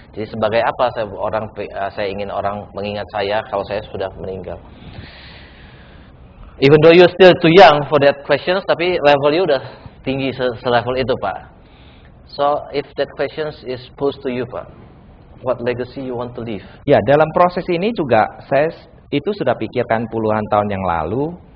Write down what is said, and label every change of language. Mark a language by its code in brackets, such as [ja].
[id] Jadi sebagai apa saya ingin orang mengingat saya kalau saya sudah meninggal. [en] Even though you're still too young for that questions, [id] tapi level you udah tinggi selevel itu, [en] Pak. So, if that questions is posed to you, Pak, what legacy you want to leave? [id] Ya, dalam proses ini juga saya itu sudah pikirkan puluhan tahun yang lalu.